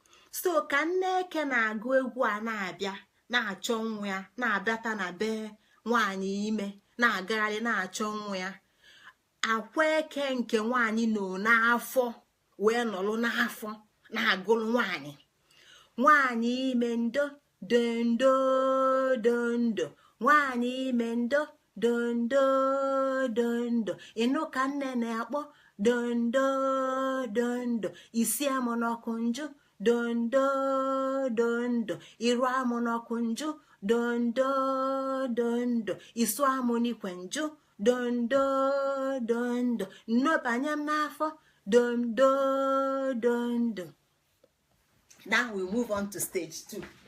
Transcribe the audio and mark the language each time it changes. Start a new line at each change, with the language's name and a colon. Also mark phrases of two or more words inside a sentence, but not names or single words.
Igbo: So ka Nneke na-agụ egwu a na-abịa, na-achọ nwa ya, na-abịata na be nwaanyị ime, na-agagharị na-achọ nwa ya. Akwa eke nke nwaanyị nọ n'afọ, wee nọlụ n'afọ, na-agụlụ nwaanyị. Nwaanyị ime ndo, dondo, dondo. Nwaanyị ime ndo, dondo, dondo. Ịnụ ka nne na-akpọ dondo, dondo. Isi amụ n'ọkụ njụ, dondo, dondo. Iru amụ n'ọkụ njụ, dondo, dondo. Isu amụ n'ikwe njụ, dondo, dondo. Nnobanye m n'afọ, dondo, dondo.
English: Now we move on to stage two.